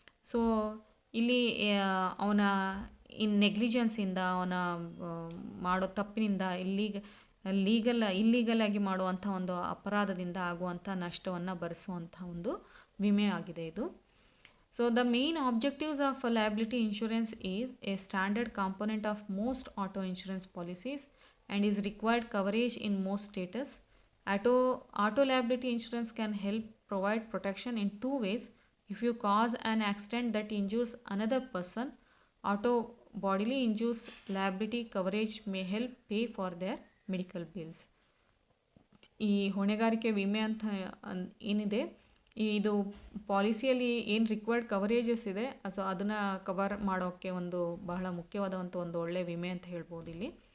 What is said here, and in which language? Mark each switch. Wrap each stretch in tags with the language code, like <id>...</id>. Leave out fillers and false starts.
<kn>So ಇಲ್ಲಿ ಅವನ ನೆಗ್ಲಿಜೆನ್ಸಿಂದ ಅವನ ಮಾಡೋ ತಪ್ಪಿನಿಂದ ಇಲ್ಲೀಗಲ್ ಆಗಿ ಮಾಡುವಂಥ ಒಂದು ಅಪರಾಧದಿಂದ ಆಗುವಂಥ ನಷ್ಟವನ್ನು ಭರಿಸುವಂಥ ಒಂದು ವಿಮೆ ಆಗಿದೆ ಇದು.</kn> <en>So the main objectives of liability insurance is a standard component of most auto insurance policies and is required coverage in most states. Auto liability insurance can help provide protection in two ways. If you cause an accident that injures another person, auto bodily injuries liability coverage may help pay for their medical bills.</en> <kn>ಈ ಹೊಣೆಗಾರಿಕೆ ವಿಮೆ ಅಂತ ಏನಿದೆ ಇದು ಪಾಲಿಸಿಯಲ್ಲಿ ಏನು required ಕವರೇಜಸ್ ಇದೆ so ಅದನ್ನು cover ಮಾಡೋಕ್ಕೆ ಒಂದು ಬಹಳ ಮುಖ್ಯವಾದಂಥ ಒಂದು ಒಳ್ಳೆಯ ವಿಮೆ ಅಂತ ಹೇಳ್ಬೋದು ಇಲ್ಲಿ.</kn>